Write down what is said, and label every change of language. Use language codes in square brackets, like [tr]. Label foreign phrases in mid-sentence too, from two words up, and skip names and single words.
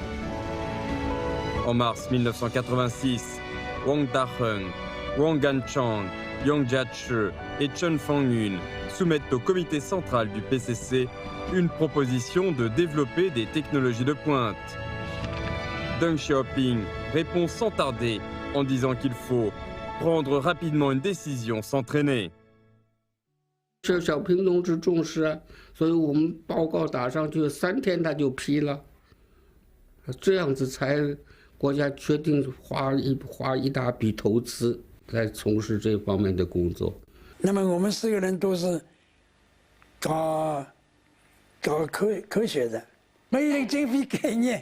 [fr] En mars 1986, Wang Daheng, Wang Ganchang, Yang Jiachi et Chen Fangyun soumettent au comité central du PCC une proposition de développer des technologies de pointe. Deng Xiaoping répond sans tarder en disant qu'il faut prendre rapidement une décision sans traîner. [zh] 这小平同志重视啊，所以我们报告打上去3天他就批了，这样子才国家决定花一大笔投资。在从事这方面的工作。那么我们4个人都是搞科学的，没有经费概念。